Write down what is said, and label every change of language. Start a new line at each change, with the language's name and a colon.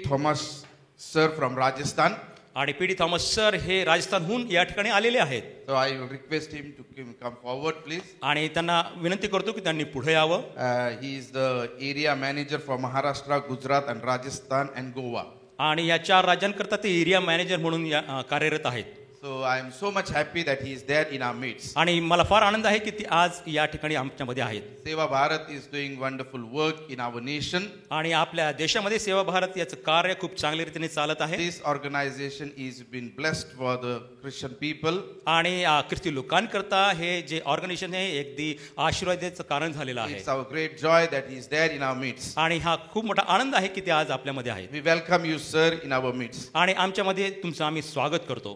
English: Thomas sir from Rajasthan.
Marathi: आणि P D Thomas sir हे राजस्थानहून या ठिकाणी आलेले आहेत.
English: So I will request him to come forward, please.
Marathi: आणि त्यांना विनंती करतो की त्यांनी पुढे यावं.
English: He is the area manager for Maharashtra, Gujarat, and Rajasthan and Goa.
Marathi: आणि या चार राज्यांकरता ते एरिया मॅनेजर म्हणून कार्यरत आहेत.
English: So So I am so much happy that he is there in our midst.
Marathi: आणि मला फार आनंद आहे की ती आज या ठिकाणी आमच्यामध्ये आहेत.
English: Seva Bharat is doing wonderful work in our nation.
Marathi: आणि आपल्या देशामध्ये सेवा भारत याचं कार्य खूप चांगल्या रीतीने चालत आहे.
English: This organization is been blessed for the Christian people.
Marathi: आणि ख्रिस्ती लोकांकरता हे जे ऑर्गनायझेशन आहे अगदी आशीर्वादाचं कारण झालेलं आहे.
English: It's our great joy that he is there in our midst.
Marathi: आणि हा खूप मोठा आनंद आहे की ते आज आपल्यामध्ये आहेत.
English: We welcome you, sir, in our midst.
Marathi: आणि आमच्यामध्ये तुमचं आम्ही स्वागत करतो.